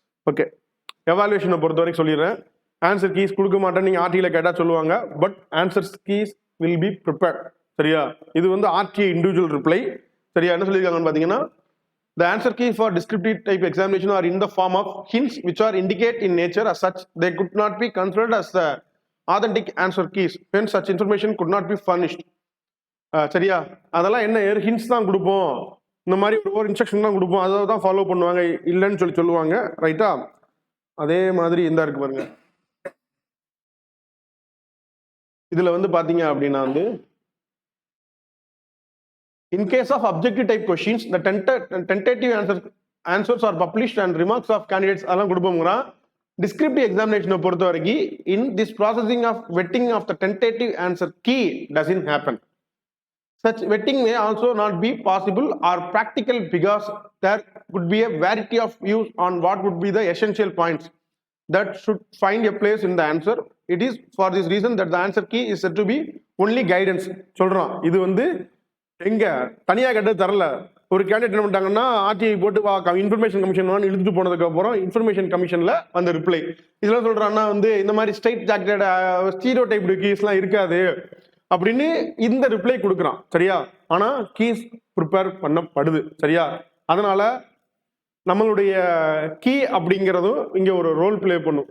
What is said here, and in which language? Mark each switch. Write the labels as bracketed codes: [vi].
[ta] Okay, எவாலுவேஷனை பொறுத்த வரைக்கும் சொல்லிடுறேன். ஆன்சர் கீஸ் கொடுக்க மாட்டேன் நீங்க ஆர்டியில் கேட்டால் சொல்லுவாங்க, [en] but answer keys will be prepared [ta] சரியா. இது வந்து ஆர்டிஐ இண்டிவிஜுவல் ரிப்ளை சரியா. என்ன சொல்லியிருக்காங்கன்னு பார்த்தீங்கன்னா, [en] the answer keys for descriptive type examination are in the form of hints which are indicate in nature as such they could not be considered as the authentic answer keys, hence such information could not be furnished [ta] சரியா. அதெல்லாம் என்ன hints தான் கொடுப்போம், இந்த மாதிரி ஒரு instruction தான் கொடுப்போம், அதை தான் ஃபாலோ பண்ணுவாங்க இல்லைன்னு சொல்லுவாங்க ரைட்டா. அதே மாதிரி இந்த இருக்கு பாருங்க. இதுல வந்து பாத்தீங்க அப்படின்னா வந்து [en] in case of objective type questions the tentative answers are published and remarks of candidates [ta] அதெல்லாம் கொடுப்போம்ங்கறான். [en] descriptive examination [ta] பொறுத்த வரைக்கும் [en] in this processing of vetting of the tentative answer key doesn't happen. Such vetting may also not be possible or practical because there could be a variety of views on what would be the essential points that should find a place in the answer. It is for this reason that the answer key is said to be only guidance [ta] சொல்றோம். இது வந்து எங்க தனியா கேட்டு தரல. ஒரு candidate என்ன பண்ணிட்டாங்கன்னா ஆர்டிஐ போட்டு இன்ஃபர்மேஷன் கமிஷன் இழுத்துட்டு போனதுக்கு அப்புறம் இன்ஃபர்மேஷன் கமிஷன்ல அந்த ரிப்ளை இதெல்லாம் சொல்றான்னா வந்து இந்த மாதிரி ஸ்ட்ரைட் ஜாக்கெட் ஸ்டீரியோ டைப் கீஸ்லாம் இருக்காது அப்படின்னு இந்த ரிப்ளை கொடுக்குறான் சரியா. ஆனா கீஸ் ப்ரிப்பேர் பண்ணப்படுது சரியா. அதனால நம்மளுடைய கீ அப்படிங்கிறதும் இங்க ஒரு ரோல் பிளே பண்ணும்.